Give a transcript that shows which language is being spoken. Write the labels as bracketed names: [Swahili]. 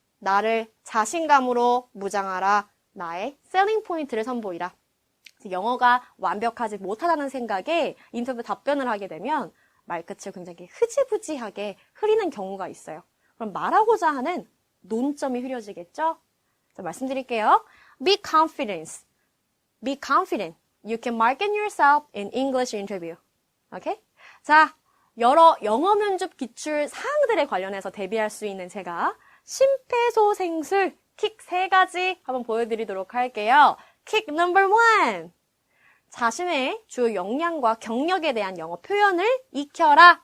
[Korean] 나를 자신감으로 무장하라. 나의 셀링 포인트를 선보이라. 영어가 완벽하지 못하다는 생각에 인터뷰 답변을 하게 되면 말끝을 굉장히 흐지부지하게 흐리는 경우가 있어요. 그럼 말하고자 하는 논점이 흐려지겠죠? 자, 말씀드릴게요. [English] Be confident. Be confident. You can market yourself in English interview. [Korean] 오케이? 자, 여러 영어 면접 기출 사항들에 관련해서 대비할 수 있는 제가 심폐소생술 킥 3가지 한번 보여드리도록 할게요. 킥 넘버 1. 자신의 주요 역량과 경력에 대한 영어 표현을 익혀라.